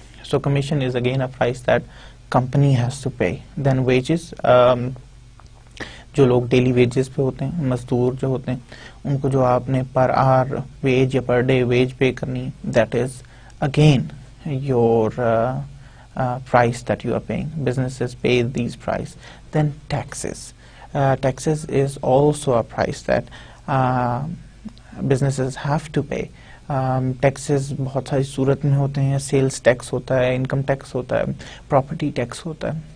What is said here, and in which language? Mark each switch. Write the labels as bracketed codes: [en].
[en] So commission is again a price that company has to pay. Then wages, [ur] جو لوگ daily wages پہ ہوتے ہیں, مزدور جو ہوتے ہیں, ان کو جو آپ نے پر آور ویج یا پر ڈے ویج پے کرنی, [en] That is again your price that you are paying. Businesses pay these price. Then taxes. Taxes is also a price that businesses have to pay. [ur] Taxes بہت ساری صورت میں ہوتے ہیں. سیلز ٹیکس ہوتا ہے, income tax ہوتا ہے, پراپرٹی ٹیکس ہوتا ہے.